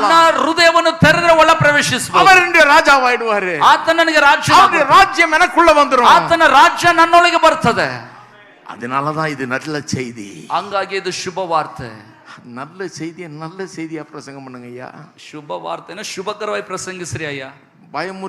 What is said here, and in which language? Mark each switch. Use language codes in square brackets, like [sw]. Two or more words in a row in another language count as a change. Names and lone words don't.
[kn] ನನ್ನ ಹೃದಯವನ್ನು ತೆರೆದರೆ ಒಳ ಪ್ರವೇಶಿಸಬಹುದು. [ta] அவர் என்னுடைய ராஜாவாயிடுவாரு. [kn] ಆತ ನನಗೆ ರಾಜ್ಯ, [ta] அவருடைய ராஜ்யம் எனக்குள்ள வந்துரும். [kn] ಆತನ ರಾಜ್ಯ ನನ್ನೊಳಗೆ ಬರ್ತದೆ. [ta] அதனாலதான் இது நல்ல செய்தி. [kn] ಹಂಗಾಗಿ ಇದು ಶುಭ ವಾರ್ತೆ. [ta] நல்ல செய்தியா பிரசங்கம் பண்ணுங்க ஐயா. [kn] ಶುಭ ವಾರ್ತೆನ ಶುಭಕರವಾಗಿ ಪ್ರಸಂಗಿಸ್ರಿ ಅಯ್ಯ. [ta] பயம்